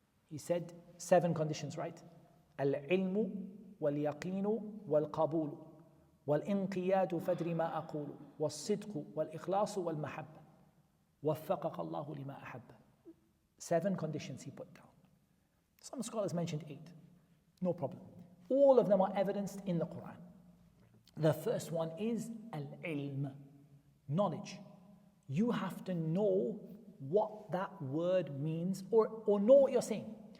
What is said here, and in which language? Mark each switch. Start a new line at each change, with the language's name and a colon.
English: He said 7 conditions, right?
Arabic: العلم واليقين والقبول والانقياد فدر ما أقول والصدق والإخلاص والمحبة وفقك الله لما أحبه.
English: 7 conditions he put down. Some scholars mentioned 8. No problem. All of them are evidenced in the Quran. The first one is al-ilm, knowledge. You have to know what that word means or know what you're saying.